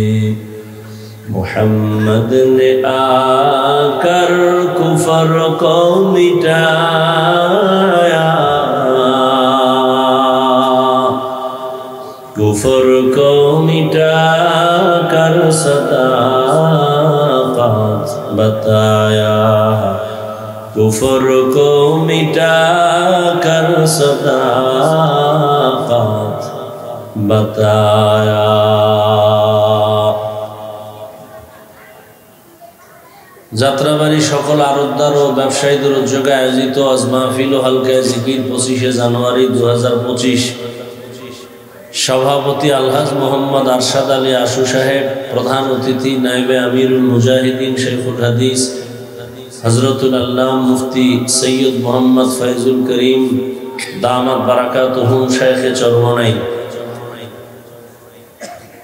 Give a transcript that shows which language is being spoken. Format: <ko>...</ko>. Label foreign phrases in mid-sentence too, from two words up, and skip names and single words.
<ur>محمد نے آ کر کفر کو مٹایا، کفر کو مٹا کر صداقت بتایا، کفر کو مٹا کر صداقت بتایا.</ur> <bn>যাত্রাবাড়ি সকল আড়তদার ও ব্যবসায়ীদের উদ্যোগে আয়োজিত আজ মাহফিল ও হালকা জিকির 25শে জানুয়ারি 2025। সভাপতি আলহাজ মোহাম্মদ আরশাদ আলী আশু সাহেব, প্রধান অতিথি নায়েবে আমিরুল মুজাহিদিন শেখুল হাদিস হযরতুল আল্লামা মুফতি সৈয়দ মোহাম্মদ ফয়জুল করিম</bn> <ar>دامت بركاته</ar> <bn>শেখে চরমনাই।</bn>